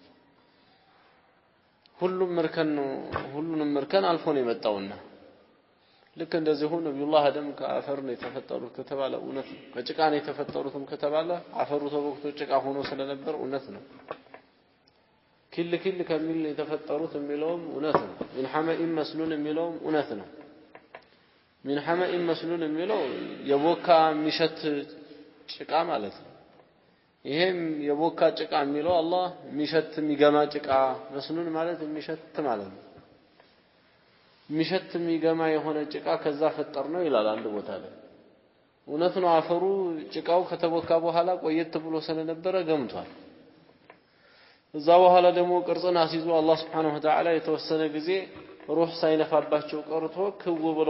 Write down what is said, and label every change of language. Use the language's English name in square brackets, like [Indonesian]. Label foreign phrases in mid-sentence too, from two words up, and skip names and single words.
[Amharic] ሁሉንም መርከን አልፎ ነው የመጣውና ልክ እንደዚህ ሆኖ ነብዩላህ አደም ከአፈር ነው የተፈጠሩት ከተባለ እውነት ነው ከጭቃ ነው የተፈጠሩትም ከተባለ አፈሩ ተቦክቶ ጭቃ ሆኖ ስለነበር እውነት ነው كل ከሚል የተፈጠሩት የሚለውም እውነት ነው [Arabic] من حمأ مسنون [Amharic] የሚለውም እውነት ነው [Arabic] من حمأ مسنون [Amharic] የሚለው የቦካ ሚሸት ጭቃ ማለት ነው ይሄም የቦካ ጭቃ የሚለው አላህ ሚሸት የሚገማ ጭቃ መስኑን ማለት የሚሸት ማለት ነው ሚሸት የሚገማ የሆነ ጭቃ ከዛ ፈጠር ነው ይላል አንድ ቦታ ላይ እውነት ነው አፈሩ ጭቃው ከተቦካ በኋላ ቆየት ብሎ ስለነበረ ገምቷል እዛ በኋላ ደግሞ ቅርጽን አስይዞ አላህ [Arabic] سبحانه وتعالى [Amharic] የተወሰነ ጊዜ ሩህ ሳይነፋባቸው ቀርቶ ክው ብለው